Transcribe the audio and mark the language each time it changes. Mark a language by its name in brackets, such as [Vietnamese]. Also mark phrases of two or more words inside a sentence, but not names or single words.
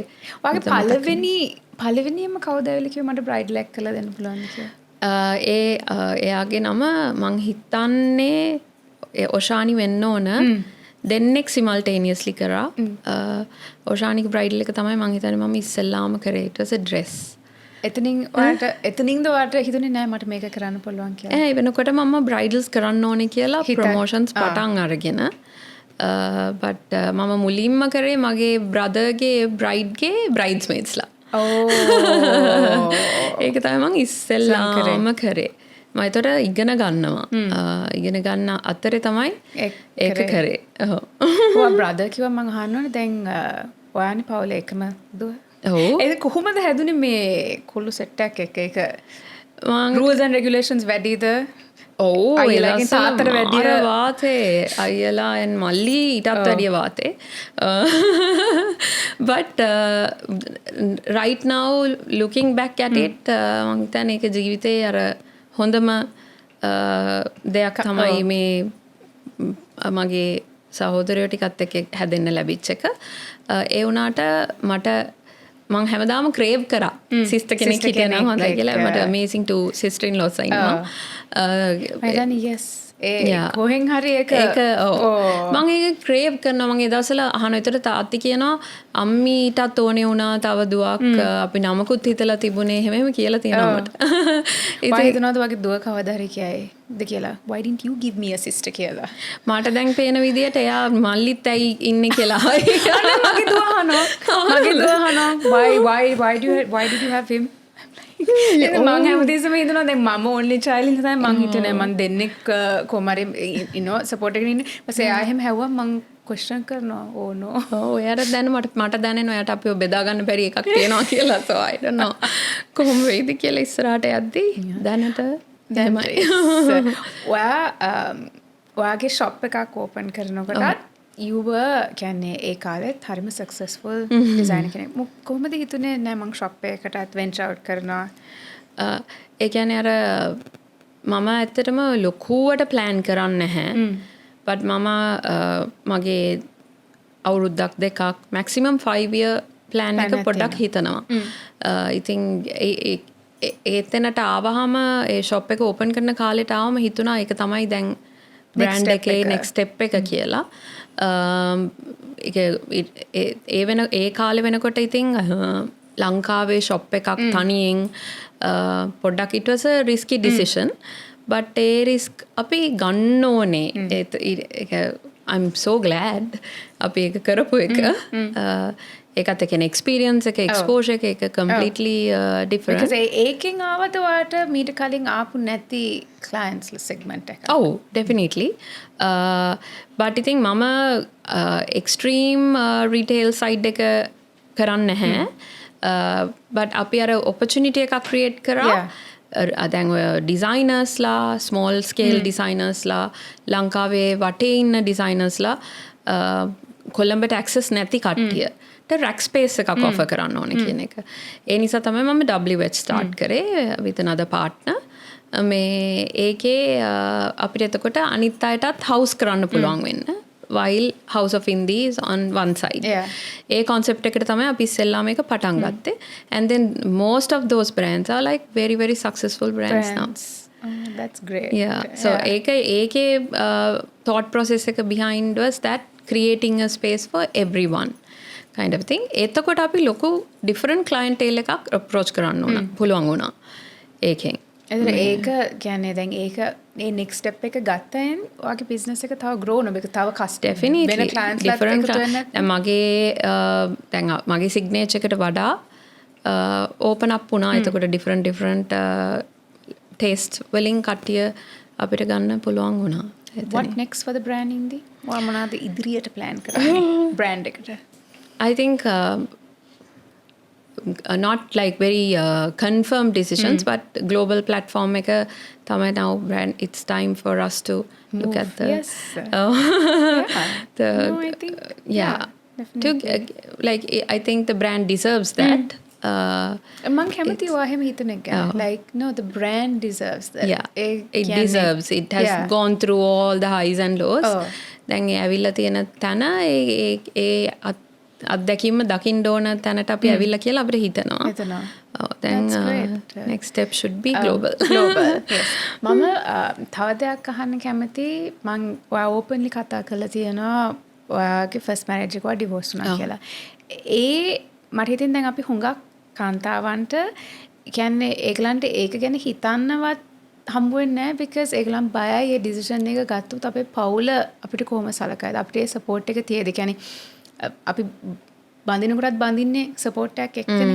[Sinhala] ඔයාගේ පළවෙනියම කවුද ඇවිල්ලා කිව්ව මට බ්‍රයිඩල් එක කරලා දෙන්න පුළුවන් කියලා? එයාගේ නම මං හිතන්නේ ඔෂානි වෙන්න ඕන. දෙන්නෙක් simultaneously කරා. ඔෂානික බ්‍රයිඩල් එක තමයි මං හිතන්නේ මම ඉස්සෙල්ලාම කරේ. [English] it was a dress. [Sinhala] එතනින්ද ඔයාට හිතුනේ නෑ මට මේක කරන්න පුළුවන් කියලා? වෙනකොට මම බ්‍රයිඩල්ස් කරන්න ඕනේ කියලා ප්‍රොමෝෂන්ස් පටන් අරගෙන but මම මුලින්ම කරේ මගේ බ්‍රදර්ගේ බ්‍රයිඩ්ගේ බ්‍රයිඩ්ස්මේඩ්ස්ලා. ඒක තමයි මං ඉස්සෙල්ලාම කරේ. මම ඒතර ඉගෙන ගන්නවා. ඉගෙන ගන්න අතරේ තමයි ඒක කරේ. ඔයා බ්‍රදර් කිව්වා මං අහන්න ඕනේ දැන් ඔයානේ පවුලේ එකම දුව. ඒක කොහොමද හැදුනේ මේ කුළු සෙට් එකක් එක [English] rules and regulations [Sinhala] වැඩිද අයියලාගෙන් තාත්තට වැඩිය වාතේ අයියලා and මල්ලි ඊටත් වැඩිය වාතේ [English] but right now looking back at it [Sinhala] මං හිතන්නේ ඒක ජීවිතේ අර හොඳම දෙයක් තමයි මේ මගේ සහෝදරයෝ ටිකත් එක්ක හැදෙන්න ලැබිච්ච එක. ඒ වුණාට මට මං හැමදාම ක්‍රේව් කරා සිස්ටර් කෙනෙක් හිටියනම් හොඳයි කියලා. මට [English] amazing to sister in laws [Sinhala] ඉන්නවා. yes කොහෙන් හරි ඒක මං ඒක ක්‍රේව් කරනවා. මං ඒ දවස්වල අහන විතර තාත්ති කියනවා අම්මීටත් ඕනේ වුණා තව දුවක් අපි නමකුත් හිතලා තිබුණේ හැමෙම කියලා තියෙනවා මට. ඉතින් හිතනවාද වගේ දුව කවදා හරි කියයිද කියලා [English] why didn't you give me a sister [Sinhala] කියලා. මට දැන් පේන විදියට එයා මල්ලිත් ඇයි ඉන්නේ කියලා. මගේ දුව අහනවා [English] why did you have him [Sinhala] මං හැමතිස්සම හිතනවා දැන් මම [English] only child [Sinhala] නිසා මං හිතන්නේ මං දෙන්නෙක් කොහමරි සපෝට් එකකින් ඉන්නේ. ඊපස්සේ එයා එහෙම හැව්වා මං ක්වෙස්චන් කරනවා [English] oh no. [Sinhala] එයාට දැන් මට දැනෙනවා එයාට අපිව බෙදා ගන්න බැරි එකක් තියෙනවා කියලා. [English] so I don't know [Sinhala] කොහොම වෙයිද කියලා ඉස්සරහට යද්දී දැනට දැමයි. ඔයාගේ ෂොප් එකක් ඕපන් කරනකොටත් [English] you were [Sinhala] කියන්නේ ඒ කාලෙත් හරිම සක්සස්ෆුල් ඩිසයිනර් කෙනෙක්. කොහොමද හිතුනේ නෑ මං ෂොප් එකකටත් වෙන්චර් අවුට් කරනවා? ඒ කියන්නේ අර මම ඇත්තටම ලොකුවට ප්ලෑන් කරන්නේ නැහැ. but මම මගේ අවුරුද්දක් දෙකක් [English] maximum 5 year plan [Sinhala] එක පොඩ්ඩක් හිතනවා. ඉතින් ඒතැනට ආවහම ඒ ෂොප් එක ඕපන් කරන කාලෙට ආවම හිතුණා ඒක තමයි දැන් බ්‍රෑන්ඩ් එකේ [English] next step [Sinhala] එක කියලා. ඒ කාලේ වෙනකොට ඉතින් ලංකාවේ ෂොප් එකක් තනියෙන් පොඩ්ඩක් [English] it was a risky decision but [Sinhala] ඒ risk අපි ගන්න ඕනේ. [English] I'm so glad [Sinhala] අපි ඒක කරපු එක. ඒකත් එක එක්ස්පීරියන්ස් එක එක්ස්පෝෂර් එක කම්ප්ලීට්ලි ඩිෆරන්ට්. because ඒකෙන් ආවද ඔයාට මීට කලින් ආපු නැති [English] clients segment [Sinhala] එක? ඔව් definitely. but ඉතින් මම [English] extreme retail side [Sinhala] එක කරන්නේ නැහැ. but අපි අර opportunity එකක් create කරා. දැන් ඔය ඩිසයිනර්ස්ලා ස්මෝල් ස්කේල් ඩිසයිනර්ස්ලා ලංකාවේ වටේ ඉන්න ඩිසයිනර්ස්ලා කොළඹට ඇක්සස් නැති කට්ටිය රැක් ස්පේස් එකක් ඔෆර් කරන්න ඕන කියන එක. ඒ නිසා තමයි මම WH ස්ටාර්ට් කරේ [English] with another partner. [Sinhala] මේ ඒකේ අපිට එතකොට අනිත් අයටත් හවුස් කරන්න පුළුවන් වෙන්න. [English] while House of Indie is on one side. [Sinhala] ඒ concept එකට තමයි අපි ඉස්සෙල්ලාම එක පටන් ගත්තේ. [English] and then most of those brands are like very very successful brands now. That's great. So ඒකේ thought process එක behind was that creating a space for everyone kind of thing. [Sinhala] එතකොට අපි ලොකු [English] different clientele [Sinhala] එකක් approach කරන්න ඕන පුළුවන් වුණා ඒකෙන්. ඒක කියන්නේ දැන් ඒක මේ next step එක ගත්තෙන් ඔයාගේ business එක තව grow වෙනවා. ඒක තව definitely වෙන clients ලාත් එකතු වෙන්න. මගේ signature එකට වඩා [English] open up [Sinhala] වුණා. එතකොට [English] different taste [Sinhala] වලින් කට්ටිය අපිට ගන්න පුළුවන් වුණා. [English] What next for the brand Indie? [Sinhala] ඔයා මොනවද ඉදිරියට plan කරන්නේ brand එකට? [English] I think not like very confirmed decisions but global platform [Sinhala] එක තමයි [English] now brand. It's time for us to look at the yes I think to like I think the brand deserves that. [Sinhala] මං කැමති ඔයා එහෙම හිතන එක ගැන. [English] like no the brand deserves that. It deserves. It has gone through all the highs and lows. [Sinhala] දැන් ඒ ඇවිල්ලා තියෙන තැන ඒ අත්දැකීම දකින්න ඕන තැනට අපි ඇවිල්ලා කියලා අපිට හිතනවා. [English] දැන් next step should be global. [Sinhala] මම තව දෙයක් අහන්න කැමති. මං ඔයා openly කතා කරලා තියෙනවා ඔයාගේ [English] first marriage [Sinhala] එක divorce වුණා කියලා. මට හිතෙන් දැන් අපි හුඟක් කාන්තාවන්ට කියන්නේ ඒගලන්ට ඒක ගැන හිතන්නවත් හම්බ වෙන්නේ නැහැ because ඒගලන් බයයි ඒ decision එක ගත්තොත් අපේ පවුල අපිට කොහොම සලකයිද අපිට ඒ support එක තියෙද කියන්නේ අපි බඳිනකොටත් බඳින්නේ support එකක් එක්කනේ.